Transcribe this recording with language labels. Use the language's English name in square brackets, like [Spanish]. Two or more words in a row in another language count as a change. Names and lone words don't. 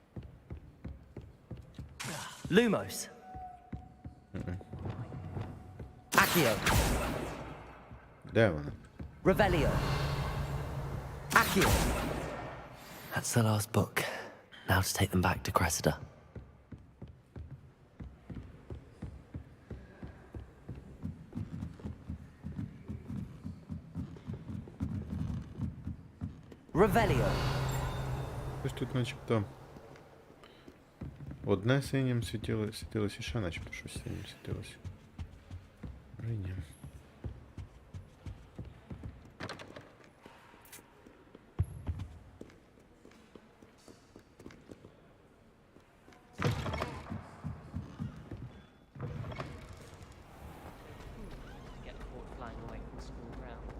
[Ukrainian] Lumos. Accio. Де вона? Revelio. Accio. [English] That's the last book. Now to take them back to Cressida. [Ukrainian] Revelio. Ось тут начебто одне синім світилось і ще начебто щось синім світилось. Ні. [English] Get caught flying away from school grounds.